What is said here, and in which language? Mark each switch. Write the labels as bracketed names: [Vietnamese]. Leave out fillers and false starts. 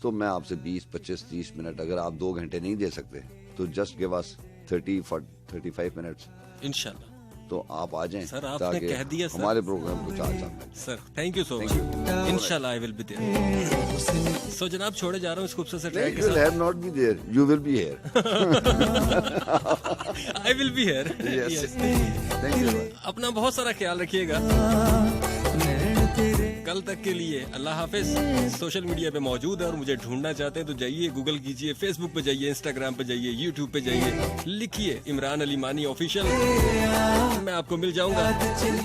[Hindi] तो मैं आपसे 20, 25, 30 मिनट, अगर आप 2 घंटे नहीं दे सकते तो [English] just give us 30-35 minutes [Hindi] इंशाल्लाह। तो आप आ जाएं सर, आपने कह दिया सर, हमारे प्रोग्राम को 4 साल। [English] Sir thank you so much. [Hindi] इंशाल्लाह [English] I will be there. [Hindi] सो जनाब छोड़े जा रहा हूँ इस खूबसूरत से ट्रैक के साथ। [English] You will have not be there, you will be here. I will be here. Yes. Thank you. [Hindi] अपना बहुत सारा ख्याल रखिएगा। कल तक के लिए अल्लाह हाफिज। सोशल मीडिया पे मौजूद है और मुझे ढूंढना चाहते हैं तो जाइए, गूगल कीजिए, फेसबुक पे जाइए, इंस्टाग्राम पे जाइए, यूट्यूब पे जाइए, लिखिए इमरान अली मानी ऑफिशियल, मैं आपको मिल जाऊंगा।